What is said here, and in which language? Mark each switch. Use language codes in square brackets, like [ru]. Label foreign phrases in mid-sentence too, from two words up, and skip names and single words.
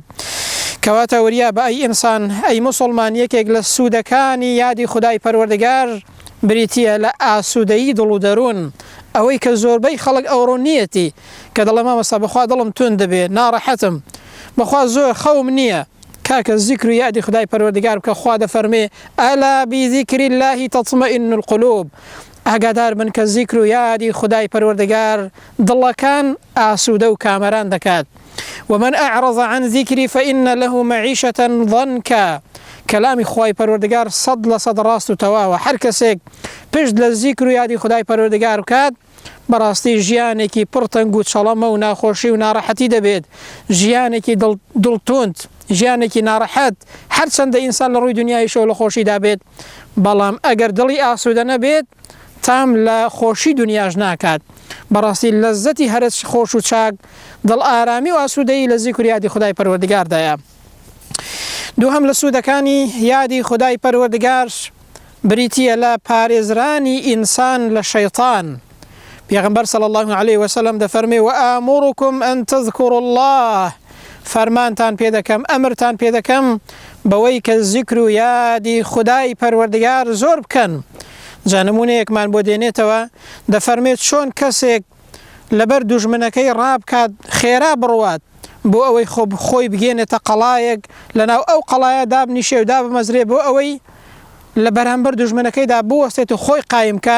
[ckb] کەواتە وریا بە ئەی ئینسان، ئەی مسلمان، یەکێک لە سوودەکانی یادی خودای پەروەردگار بریتیە لە ئاسوودەیی دڵ و دەرون. ئەوەی کە زۆربەی خەڵک ئەوڕۆ نیەتی کە دەڵێ مامۆستا بەخوا دڵم تون دەبێت، ناڕەحەتم، بەخوا زۆر خەوم نییە. کاکە زیکر و یادی خودای پەروەردگار بکە. خوا دەفەرمێ [ar] ئەلا بذیکر الله تطمئن القلوب. [ckb] ئاگادار بن کە زیکر و یادی خودای پەروەردگار دڵەکان ئاسوودە و کامەران دەکات. [ar] ومن أعرض عن ذكري فإن له معيشة ضنكا. [ckb] كلامي خواي پروردگار صد لصد راست و تواوە. هەر کەسێک پشت لە زیکر و یادی خودای پەروەردگار بکات بەڕاستی ژیانێکی پڕتەنگ و چەڵەمە و ناخۆشی و ناڕەحەتی دەبێت، ژیانێکی دڵتوند، ژیانێکی ناڕەحەت، هەرچەندە ئینسان لە ڕووی دنیایشەوە لە خۆشیدا بێت، بەڵام ئەگەر دڵی ئاسوودە نەبێت تام لە خۆشی دنیاش ناکات. بەڕاستی لەزەتی هەرچ خۆش و چاک دڵ ئارامی و ئاسوودەیی لە زیکر و یادی خودای پەروەردگاردایە. دووهەم لە سوودەکانی یادی خودای پەروەردگار بریتیە لە پارێزرانی ئینسان لە شەیطان. پێغەمبەر [ar] صلی الله عليه وسلم [ckb] دەفەرمێ [ar] وآمركم أن تذكروا الله. [ckb] فەرمانتان پێ دەکەم، ئەمرتان پێ دەکەم بەوەی کە زیکر و یادی خودای پەروەردگار زۆر بکەن. جا نمونەیەکمان بۆ دێنێتەوە، دەفەرمێت چۆن کەسێک لەبەر دوژمنەکەی ڕابکات خێرا بڕوات بۆ ئەوەی خۆی بگێنێتە قەڵایەک، لەناو ئەو قەڵایە دابنیشێ و دابمەزرێ بۆ ئەوەی لە بەرامبەر دوژمنەکەیدا بوەستێت و خۆی قایم کات.